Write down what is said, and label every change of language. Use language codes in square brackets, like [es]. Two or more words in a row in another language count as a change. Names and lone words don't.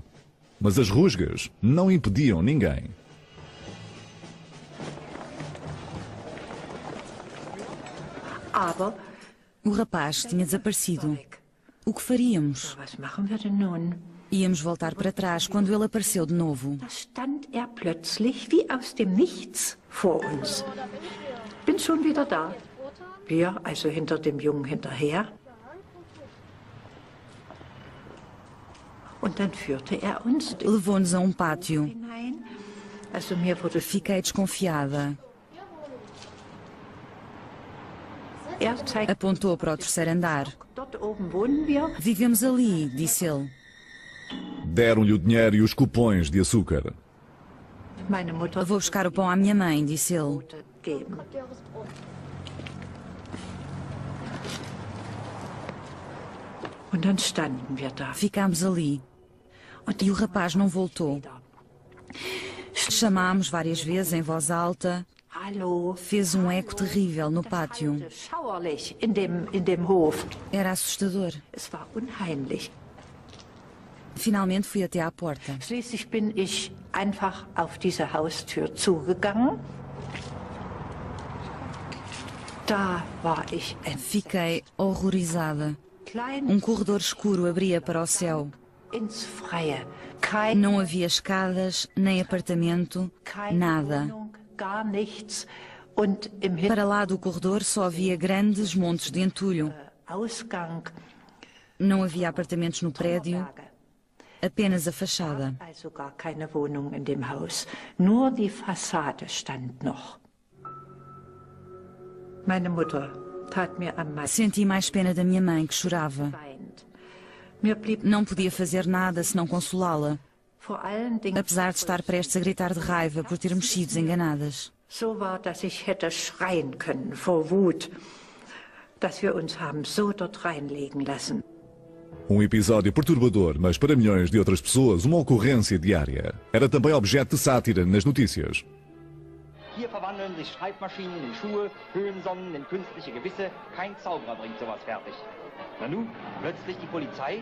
[pt] Mas as rusgas não impediam ninguém. O rapaz tinha desaparecido. O que faríamos? Íamos voltar para trás quando ele apareceu de novo. [de] Bin schon wieder da. Wir, also hinter dem Jungen hinterher. Und dann führte er uns [pt] Levou-nos a um pátio. [de] hinein. Also mir wurde [pt] Fiquei desconfiada. [de] er zeigt [pt] Apontou para o terceiro andar. [de] dort oben wohnen wir. [pt] Vivemos ali, disse ele. Deram-lhe o dinheiro e os cupons de açúcar. [de] Meine Mutter [pt] Vou buscar o pão à minha mãe, disse ele. [de] wollte geben. Und dann standen wir da. [pt] Ficámos ali. E o rapaz não voltou. Chamámos várias vezes em voz alta. [de] Hallo. [pt] Fez um eco terrível no pátio. [de] Schauerlich in dem Hof. [pt] Era assustador. [de] Es war unheimlich. [pt] Finalmente fui até à porta. [de] Schließlich bin ich einfach auf diese Haustür zugegangen. Da war ich [pt] Fiquei horrorizada. [de] klein [pt] Um corredor escuro abria para o céu. [de] ins Freie. Keine [pt] Não havia escadas, nem apartamento, nada. [de] Wohnung, gar nichts. Und im [pt] Para lá do corredor só havia grandes montes de entulho. [de] Ausgang [pt] Não havia apartamentos no prédio, apenas a fachada. [de] also gar keine Wohnung in dem Haus. Nur die Fassade stand noch. Meine Mutter tat mir am meisten [pt] Senti mais pena da minha mãe, que chorava. [de] weint. Mir blieb [pt] Não podia fazer nada senão consolá-la, [de] vor allen Dingen [pt] apesar de estar prestes a gritar de raiva por termos sido enganadas. [de] so war, dass ich hätte schreien können vor Wut, dass wir uns haben so dort reinlegen lassen. [pt] Um episódio perturbador, mas para milhões de outras pessoas, uma ocorrência diária. Era também objeto de sátira nas notícias. [de] Hier verwandeln sich Schreibmaschinen in Schuhe, Höhensonnen in künstliche Gewisse. Kein Zauberer bringt sowas fertig. Na nun, plötzlich die Polizei.